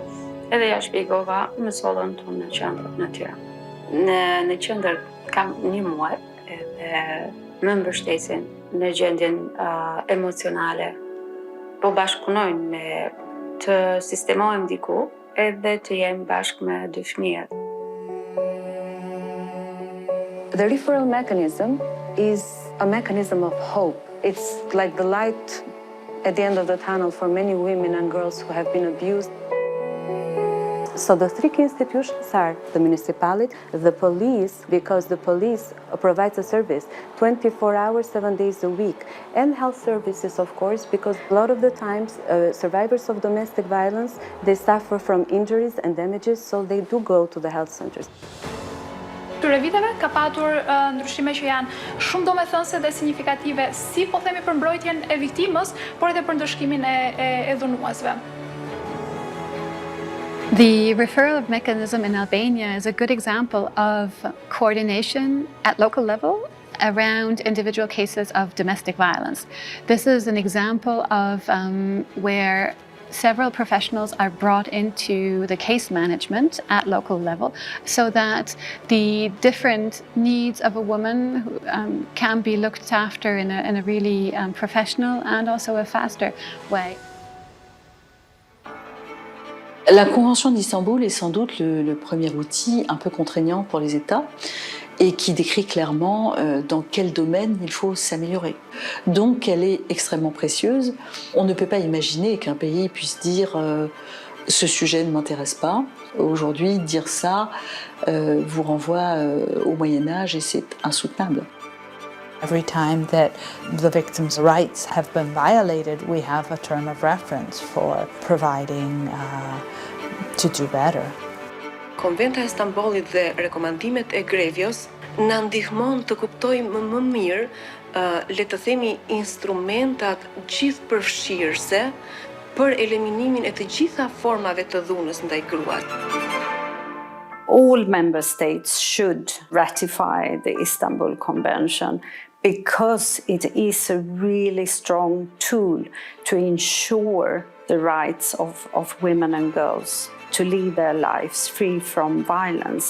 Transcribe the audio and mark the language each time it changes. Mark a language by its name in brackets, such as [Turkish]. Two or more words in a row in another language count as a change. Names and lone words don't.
[Albanian] Edhe ja shpjegova më sollën tonë në qendër në Tiranë. Në qendër kam një muaj edhe më mbështesin në gjendjen emocionale. Po bashkëpunojnë me të sistemohem diku edhe të jem bashkë me 2 fëmijët. [English] The referral mechanism is a mechanism of hope. It's like the light at the end of the tunnel for many women and girls who have been abused. So the 3 key institutions are the municipality, the police, because the police provides a service 24 hours, 7 days a week, and health services, of course, because a lot of the times survivors of domestic violence, they suffer from injuries and damages, so they do go to the health centers. [Albanian] Këtyre viteve ka patur ndryshime që janë shumë domethënëse dhe signifikative, si po themi për mbrojtjen e viktimës, por edhe për ndëshkimin e dhunuesve. [English] The referral mechanism in Albania is a good example of coordination at local level around individual cases of domestic violence. This is an example of where several professionals are brought into the case management at local level so that the different needs of a woman can be looked after in a really professional and also a faster way. [French] La Convention d'Istanbul est sans doute le premier outil un peu contraignant pour les États et qui décrit clairement dans quel domaine il faut s'améliorer. Donc elle est extrêmement précieuse. On ne peut pas imaginer qu'un pays puisse dire ce sujet ne m'intéresse pas. Aujourd'hui, dire ça vous renvoie au Moyen-Âge et c'est insoutenable. [English] Every time that the victim's rights have been violated, we have a term of reference for providing to do better. [Albanian] Konventa e Stambollit dhe rekomandimet e Grevios na ndihmon të kuptojmë më mirë, le të themi, instrumentat gjithëpërfshirëse për eliminimin e të gjitha formave të dhunës ndaj gruas. [English] All member states should ratify the Istanbul Convention because it is a really strong tool to ensure the rights of women and girls to lead their lives free from violence.